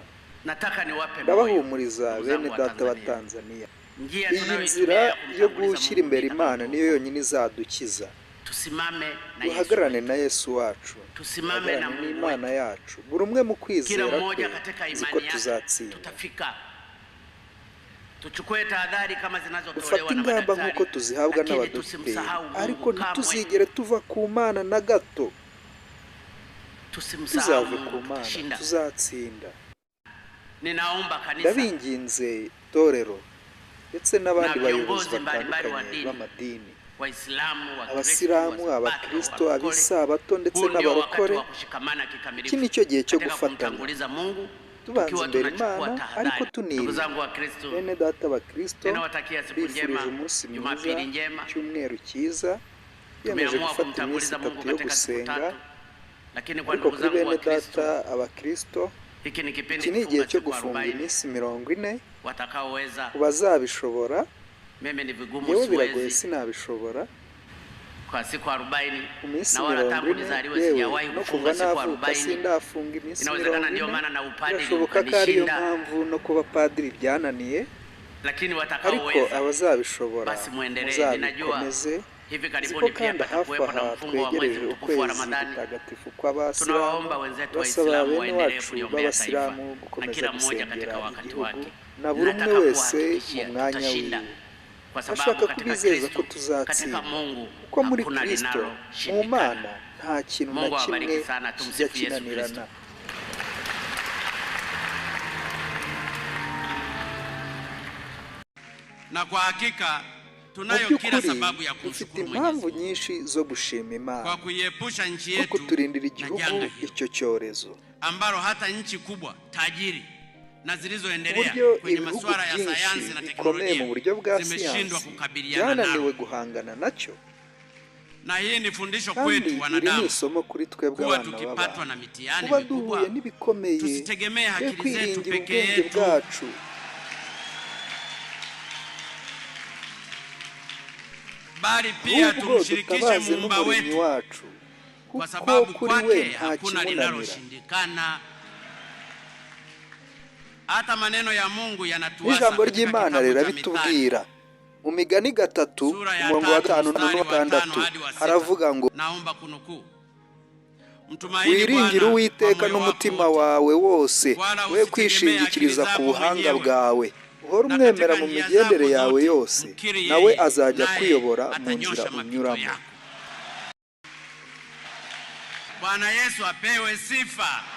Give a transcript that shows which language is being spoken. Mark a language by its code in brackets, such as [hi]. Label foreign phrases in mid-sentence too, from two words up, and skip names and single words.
[rw] Ndabahumuriza bene data wa Tanzania, iyi nzira yo gushyira imbere Imana niyo yonyine izadukiza. Duhagararane na Yesu wacu, duhagararane n'Imana yacu, buri umwe mu kwizera ko tuzatsinda. [sw] Tuchukue tahadhari kama zinazotolewa na [rw] ingamba nk'uko tuzihabwa n'abadokiteri, ariko ntituzigere tuva ku Mana na gato. Tuzave ku Mana, tuzatsinda. [sw] Ninaomba kanisa, [rw] ndabinginze torero ndetse n'abandi bayobozi batandukanye b'amadini, Abasilamu, Abakristo, Abisabato ndetse n'abarokore. Iki nicyo gihe cyo gufatanya, tubanza imbere Imana ariko tunira. Bene data Abakristo, bifurije umunsi mwiza, cyumweru cyiza. Yemeje gufata iminsi 3 yo gusenga, ariko kuri bene data Abakristo iki ni igihe cyo gufunga iminsi 40. Bazabishobora, yewe biragoye sinabishobora. [sw] Kwa siku 40 na wala tangu nizaliwe sijawahi kufunga siku 40. Inawezekana ndio maana na upadiri ukanishinda, [rw] mpamvu no kuba padiri byananiye. [sw] Lakini watakaoweza, [rw] ariko abazabishobora [sw] basi muendelee. Ninajua hivi karibuni pia patakuwepo na mfungo wa mwezi mtukufu wa Ramadhani. Tunawaomba wenzetu Waislamu waendelee kuliombea taifa na kila mmoja katika wakati wake. [rw] Na buri umwe wese mu mwanya wiwe. Ashaka kubizeza ko tuzatsinda, kuko muri Kristo mu Mana nta kintu na kimwe kijya kinanirana. [sw] Na kwa hakika tunayo kila sababu ya kumshukuru Mwenyezi Mungu, [rw] nyinshi zo gushima Imana [sw] kwa kuiepusha nchi yetu [rw] kuturindira igihugu icyo cyorezo, [sw] ambalo hata nchi kubwa tajiri na zilizoendelea kwenye masuala ya sayansi na teknolojia zimeshindwa kukabiliana nalo, [rw] guhangana nacho. [sw] Na hii ni fundisho kwetu wanadamu, kuwa tukipatwa na mitihani mikubwa tusitegemee akili zetu pekee yetu, bali pia tumshirikishe Muumba wetu, kwa sababu kwake hakuna linaloshindikana. Hata maneno ya Mungu yanatuasa. [rw] Ijambo ry'Imana rirabitubwira mu Migani 3:5-6 haravuga ngo, [sw] naomba kunukuu, [rw] wiringire Uwiteka n'umutima wawe wose, we kwishingikiriza ku buhanga bwawe. Uhora umwemera mu migendere yawe yose, nawe azajya kuyobora mu nzira unyuramo. [sw] Bwana Yesu apewe sifa.